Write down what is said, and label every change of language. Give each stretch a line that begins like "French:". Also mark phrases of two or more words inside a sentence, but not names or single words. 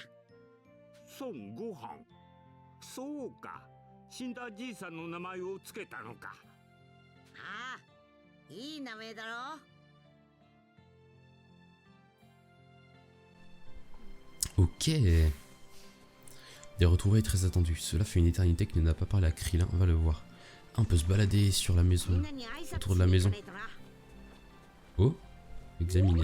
Japanese: 孫悟飯。そうか。死んだじいさんの名前をつけたのか。ああ、いい名前だろ。
French: Ok. Des retrouvailles très attendues. Cela fait une éternité qu'il n'a pas parlé à Krillin, on va le voir. Ah, on peut se balader sur la maison, autour de la maison. Oh, examiner.